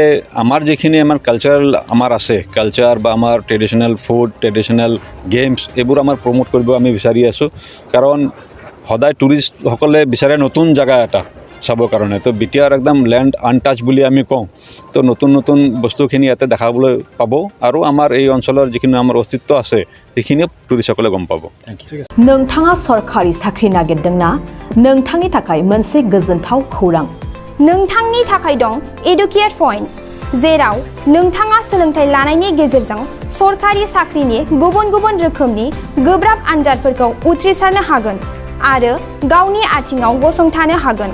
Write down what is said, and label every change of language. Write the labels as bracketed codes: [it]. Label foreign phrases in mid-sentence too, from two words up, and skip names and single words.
[as] আমাৰ যিখিনি আমাৰ কালচাৰেল আমাৰ আছে কালচাৰ বা আমাৰ [en] traditional food traditional games [as] এইবোৰ আমাৰ প্ৰমোট কৰিব আমি বিচাৰি আছোঁ কাৰণ সদায় টুৰিষ্টসকলে বিচাৰে নতুন জাগা এটা চাবৰ কাৰণে তো বিটিআৰ একদম [en] land untouched [as] বুলি আমি কওঁ তো নতুন বস্তুখিনি ইয়াতে দেখাবলৈ পাব আৰু আমাৰ এই অঞ্চলৰ যিখিনি আমাৰ অস্তিত্ব আছে সেইখিনি টুৰিষ্টসকলে গম পাব [brx] नोंथाङा सरकारि साख्रि नागिरदोंना नोंथांनि थाखाय मोनसे गोजोनथाव खौरां नोंथांनि थाखाय दं एडुकेट पॉइंट जेराव नोंथाङा सोलोंथाइ लानायनि गेजेरजों सरकारि साख्रिनि गुबुन रोखोमनि गोब्राब आनजादफोरखौ उथ्रिसारनो हागोन आरो गावनि आथिङाव गसंथानो हागोन